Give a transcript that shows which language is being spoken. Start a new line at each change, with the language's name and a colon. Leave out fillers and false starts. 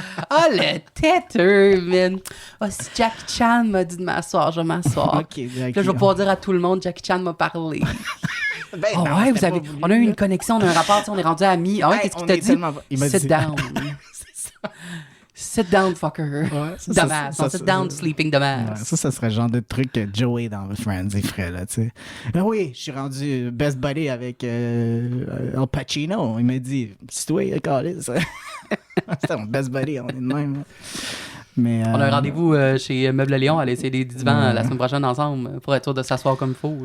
French: Oh, le têteux, man. Oh, si Jackie Chan m'a dit de m'asseoir, je vais m'asseoir. Okay, là, je vais pouvoir dire à tout le monde, Jackie Chan m'a parlé. Non, ouais, on a eu une connexion, on a un rapport, on est rendu amis. Ah ouais, qu'est-ce qu'il t'a dit? Il m'a
English: Sit down. Sit down, fucker.
French: Ouais,
English: sit down, sleeping dumbass.
French: Ouais, ça serait le genre de truc que Joey dans Friends il ferait, là, tu sais. Ah oui, je suis rendu
English: best buddy
French: avec Al Pacino. Il m'a dit, c'est toi, Carlis. C'était mon
English: best buddy,
French: on est de même. Mais, on a un rendez-vous chez Meuble Léon à aller essayer des divans la semaine prochaine ensemble pour être sûr de s'asseoir comme il faut.